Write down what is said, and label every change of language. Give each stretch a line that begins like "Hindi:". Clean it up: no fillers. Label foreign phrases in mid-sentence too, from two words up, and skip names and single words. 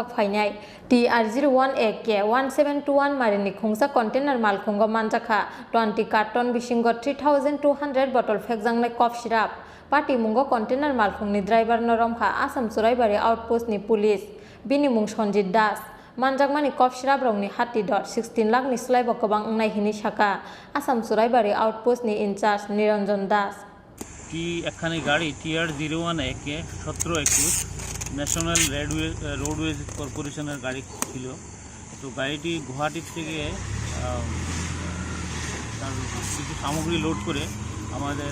Kok Borok: phainai TR01AK 1721 marini khungsa container malkhungo manjaka 20 carton bisingo 3200 bottle fekjangnai
English: cough syrup
Kok Borok: Pati mungo container malkhungni driver no romkha Assam Soraibari outpost ni police bini mung Sonjit Das manjakmani
English: cough syrup
Kok Borok: rongni hati dot 16 lakh ni slaibo kobang ungnai hini saka Assam Soraibari outpost ni
English: in charge
Kok Borok: Niranjan Das
Bangla: কি একখানি গাড়ি TR01AK 1721 ন্যাশনাল রোডওয়েজ কর্পোরেশনের গাড়ি ছিল তো গাড়িটি গুয়াহাটি থেকে কিছু সামগ্রী লোড করে আমাদের